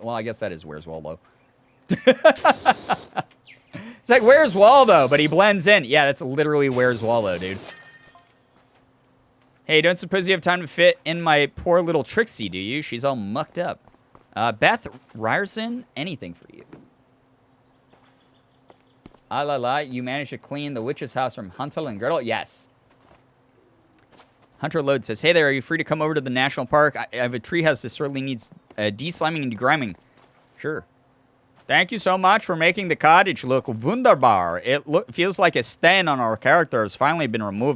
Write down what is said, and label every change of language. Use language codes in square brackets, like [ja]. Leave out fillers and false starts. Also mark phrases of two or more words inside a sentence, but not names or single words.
[en] Well, I guess that is Where's Waldo. It's like Where's Waldo, but he blends in. Yeah, that's literally Where's Waldo, dude. Hey, don't suppose you have time to fit in my poor little Trixie, do you? She's all mucked up. Beth Ryerson, anything for you. Ah la la, you managed to clean the witch's house from Hansel and Gretel? Yes. Hunter Load says, hey there, are you free to come over to the national park? I have a treehouse that sorely needs de-sliming and degriming. Sure. Thank you so much for making the cottage look wunderbar. It feels like a stain on our character has finally been removed.